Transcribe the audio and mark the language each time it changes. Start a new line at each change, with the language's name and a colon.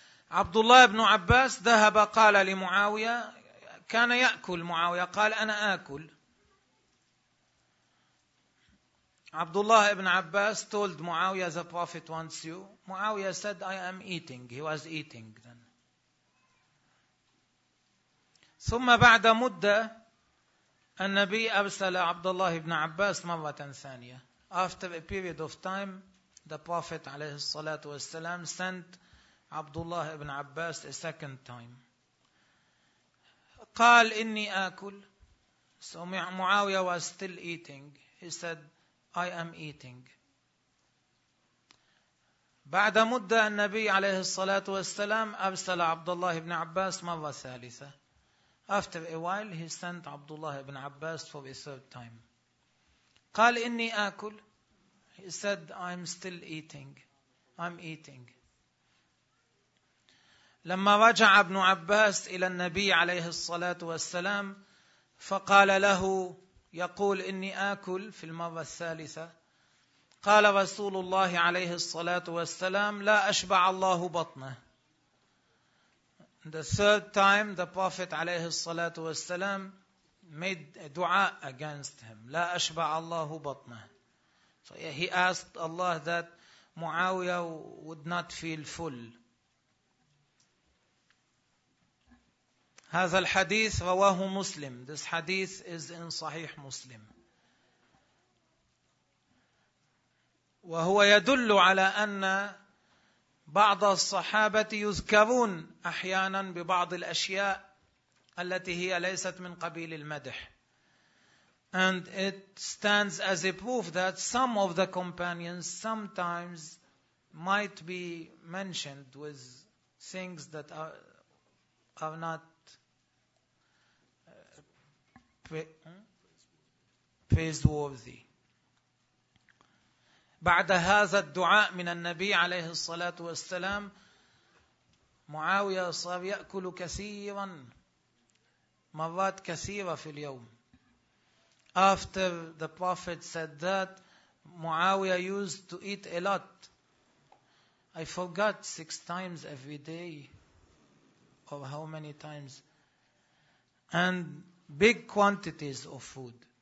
Arabic: Abdullah ibn Abbas ذهب قال لمعاوية، كان يأكل معاوية، قال أنا آكل.
English: Abdullah ibn Abbas told Muawiyah, the Prophet wants you. Muawiyah said, I am eating. He was eating then.
Arabic: ثم بعد مدة النبي أرسل عبد الله بن عباس مرة ثانية.
English: After a period of time, the Prophet
Arabic: عليه الصلاة والسلام
English: sent عبد الله بن عباس a second time.
Arabic: قال إني آكل.
English: So معاوية was still eating. He said, I am eating.
Arabic: بعد مدة النبي عليه الصلاة والسلام أرسل عبد الله بن عباس مرة ثالثة.
English: After a while, he sent Abdullah ibn Abbas for a third time.
Arabic: قال إني آكل.
English: He said, I'm still eating. I'm eating.
Arabic: لما رجع ابن عباس إلى النبي عليه الصلاة والسلام فقال له، يقول إني آكل في المرة الثالثة، قال رسول الله عليه الصلاة والسلام لا أشبع الله بطنه.
English: The third time the Prophet
Arabic: عليه الصلاة والسلام
English: made دعاء against him.
Arabic: لا أشبع الله بطنه.
English: So he asked Allah that Muawiyah would not feel full.
Arabic: هذا الحديث رواه مسلم.
English: This hadith is in صحيح مسلم.
Arabic: وهو يدل على أن بعض الصحابة يذكرون أحيانا ببعض الأشياء التي هي ليست من قبيل المدح.
English: And it stands as a proof that some of the companions sometimes might be mentioned with things that are not praiseworthy.
Arabic: بعد هذا الدعاء من النبي عليه الصلاة والسلام معاوية صار يأكل كثيرا مرات كثيرة في اليوم.
English: After the Prophet said that, Muawiyah used to eat a lot. I forgot 6 times every day or how many times. And big quantities of food.